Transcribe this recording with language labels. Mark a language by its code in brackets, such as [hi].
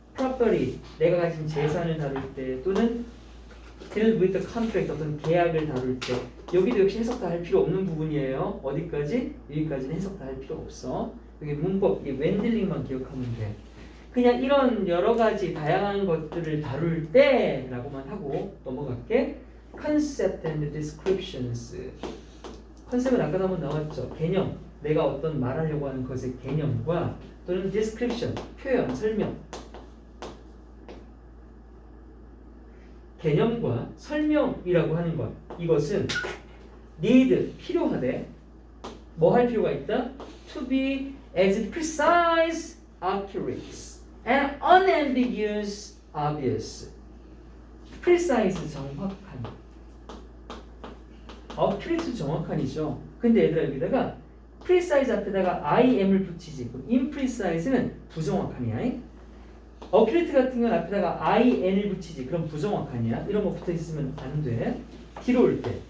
[ko] property, 내가 가진 재산을 다룰 때, 또는 [en] deal with the contract, [ko] 어떤 계약을 다룰 때. 여기도 역시 해석 다 할 필요 없는 부분이에요. 어디까지? 여기까지는 해석 다 할 필요 없어. 여기 문법, 이 웬딜링만 기억하면 돼. 그냥 이런 여러 가지 다양한 것들을 다룰 때라고만 하고 넘어갈게. [en] concept and descriptions. [ko] 컨셉은 아까도 한번 나왔죠. 개념, 내가 어떤 말하려고 하는 것의 개념과 또는 description, 표현, 설명. 개념과 설명이라고 하는 것, 이것은 need, 필요하되 뭐 할 필요가 있다? [en] to be as precise, accurate, and unambiguous, obvious. [ko] precise, 정확한. accurate, 정확한이죠. 근데 얘들아 여기다가 precise 앞에다가 im을 붙이지. 그럼 imprecise는 부정확한이야. accurate 같은 건 앞에다가 in을 붙이지. 그럼 부정확한이야. 이런 거 붙어 있으면 안 돼. 뒤로 올 때.